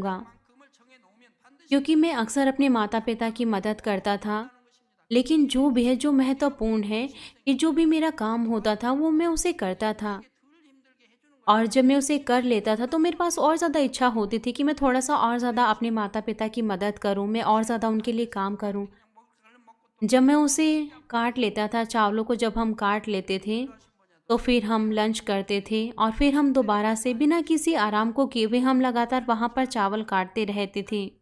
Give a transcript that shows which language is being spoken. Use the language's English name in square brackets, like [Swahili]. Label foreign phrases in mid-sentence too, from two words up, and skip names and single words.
[Korean] 금을 정해 놓으면 반드시 [Hindi] क्योंकि मैं अक्सर अपने माता पिता की मदद करता था। [Korean] 하는 것입니다. [Hindi] लेकिन जो भी है, जो महत्वपूर्ण है कि जो भी मेरा काम होता था वो मैं उसे करता था। और जब मैं उसे कर लेता था तो मेरे पास और ज़्यादा इच्छा होती थी कि मैं थोड़ा-सा और ज़्यादा अपने माता-पिता की मदद करूँ, मैं और ज़्यादा उनके लिए काम करूँ। जब मैं उसे काट लेता था, चावलों को जब हम काट लेते थे, तो फिर हम लंच करते थे और फिर हम दोबारा से बिना किसी आराम को किए हुए हम लगातार वहाँ पर चावल काटते रहते थे।